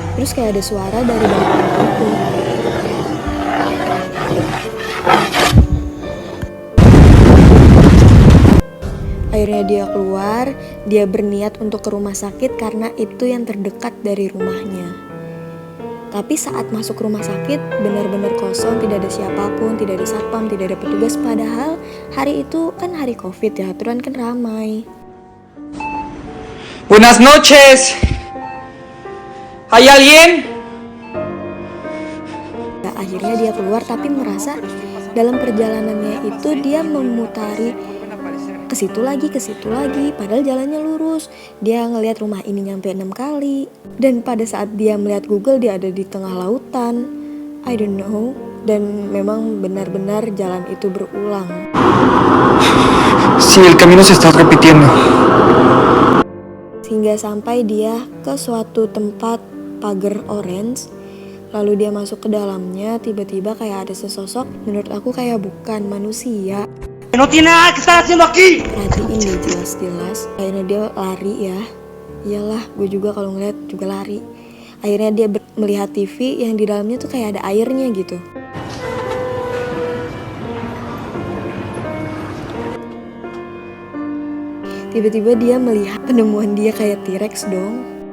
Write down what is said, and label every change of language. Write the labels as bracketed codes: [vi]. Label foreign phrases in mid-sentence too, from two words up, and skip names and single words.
[id] terus kayak ada suara dari balik pintu itu. Akhirnya dia keluar, dia berniat untuk ke rumah sakit karena itu yang terdekat dari rumahnya. Tapi saat masuk rumah sakit, benar-benar kosong, tidak ada siapapun, tidak ada satpam, tidak ada petugas. Padahal hari itu kan hari COVID ya, aturan kan ramai. [es] Buenas noches. ¿Hay alguien? [id] Nah, akhirnya dia keluar tapi merasa dalam perjalanannya itu dia memutari ke situ lagi, padahal jalannya lurus. Dia ngelihat rumah ini nyampe 6 kali. Dan pada saat dia melihat Google, dia ada di tengah lautan. [en] I don't know. [id] Dan memang benar-benar jalan itu berulang. [es] Sí, el camino se está repitiendo. [id] Sehingga sampai dia ke suatu tempat pagar orange. Lalu dia masuk ke dalamnya, tiba-tiba kayak ada sesosok. Menurut aku kayak bukan manusia. [es] No tiene nada que estar haciendo aquí. [id] Perhatiin deh jelas-jelas. Akhirnya dia lari ya. Iyalah, gue juga kalau ngeliat juga lari. Akhirnya dia melihat TV yang di dalamnya tuh kayak ada airnya gitu. Tiba-tiba dia melihat penemuan dia kayak T-Rex dong.